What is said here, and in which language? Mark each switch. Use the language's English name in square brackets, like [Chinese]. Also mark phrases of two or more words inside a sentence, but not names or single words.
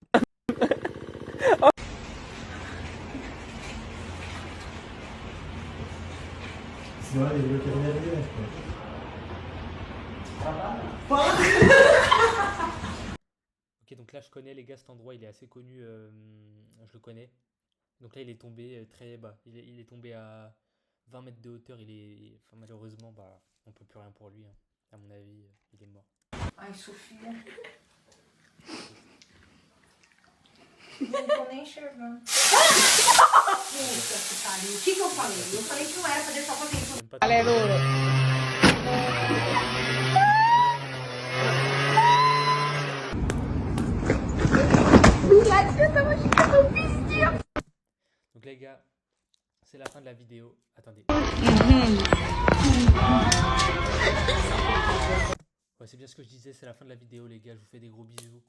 [French] Ok, donc là je connais les gars, cet endroit il est assez connu, je le connais. Donc là il est tombé très bas, il est tombé à 20 mètres de hauteur, enfin, malheureusement bah, on peut plus rien pour lui, hein. À mon avis il est mort. Ai, [Portuguese] Sofia. Não tô nem enxergando. Puta que pariu. O que eu falei? Eu falei que não era pra deixar fazer isso. Vale duro. [French] Donc les gars, c'est la fin de la vidéo. Attendez. Ouais, c'est bien ce que je disais, c'est la fin de la vidéo les gars, je vous fais des gros bisous.